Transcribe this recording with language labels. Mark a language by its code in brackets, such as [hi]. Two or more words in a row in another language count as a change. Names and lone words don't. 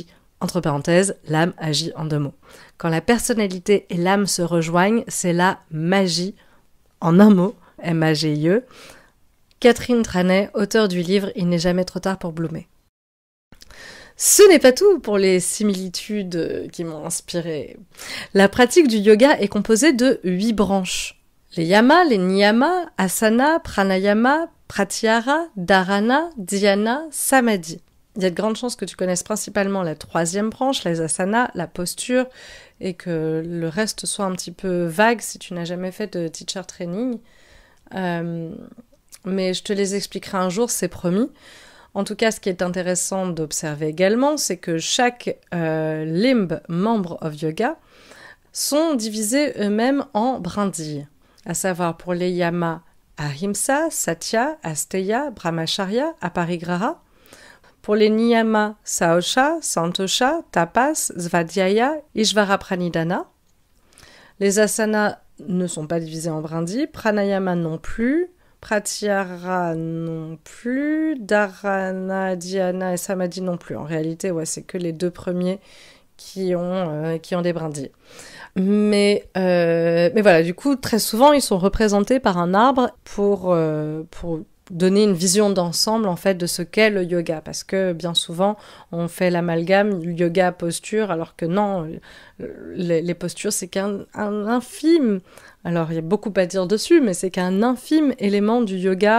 [fr] Entre parenthèses, l'âme agit en 2 mots. Quand la personnalité et l'âme se rejoignent, c'est la magie, en un mot, M-A-G-I-E. Catherine Tranet, auteure du livre « Il n'est jamais trop tard pour bloomer ». Ce n'est pas tout pour les similitudes qui m'ont inspirée. La pratique du yoga est composée de 8 branches. Les yamas, les niyamas, asana, pranayama, pratyahara, dharana, dhyana, samadhi. Il y a de grandes chances que tu connaisses principalement la 3e branche, les asanas, la posture, et que le reste soit un petit peu vague si tu n'as jamais fait de [en] teacher training. [fr] Mais je te les expliquerai un jour, c'est promis. En tout cas, ce qui est intéressant d'observer également, c'est que chaque limbe membre [en] of yoga [fr] sont divisés eux-mêmes en brindilles, à savoir pour les yamas ahimsa, satya, asteya, brahmacharya, aparigraha. Pour les niyamas, saosha, santosha, tapas, svadhyaya, ishvara pranidhana. Les asanas ne sont pas divisés en brindilles, pranayama non plus, pratyahara non plus, dharana, dhyana et samadhi non plus. En réalité, c'est que les 2 premiers qui ont des brindilles. Mais voilà, du coup, très souvent, ils sont représentés par un arbre pour donner une vision d'ensemble en fait de ce qu'est le yoga, parce que bien souvent on fait l'amalgame yoga posture, alors que non, les postures c'est qu'un infime, alors il y a beaucoup à dire dessus, mais c'est qu'un infime élément du yoga.